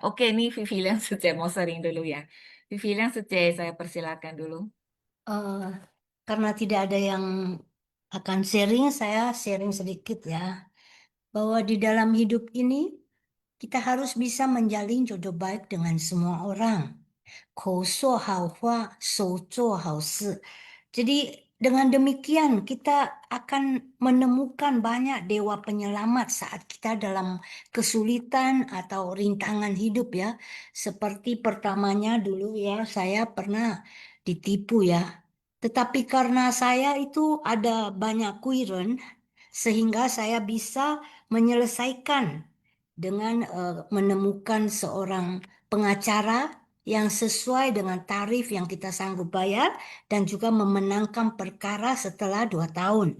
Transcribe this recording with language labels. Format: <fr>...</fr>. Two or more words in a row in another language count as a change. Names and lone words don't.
<id>Oke, ini Vivi yang suce mau sharing dulu ya. Vivi yang suce, saya persilakan dulu. Eh, karena tidak ada yang akan sharing, saya sharing sedikit ya. Bahwa di dalam hidup ini kita harus bisa menjalin jodoh baik dengan semua orang.</id> <zh>口说好话，手做好事.</zh> <id>Jadi dengan demikian kita akan menemukan banyak dewa penyelamat saat kita dalam kesulitan atau rintangan hidup ya. Seperti pertamanya dulu ya, saya pernah ditipu ya. Tetapi karena saya itu ada banyak kuiren, sehingga saya bisa menyelesaikan dengan menemukan seorang pengacara yang sesuai dengan tarif yang kita sanggup bayar dan juga memenangkan perkara setelah 2 tahun.</id>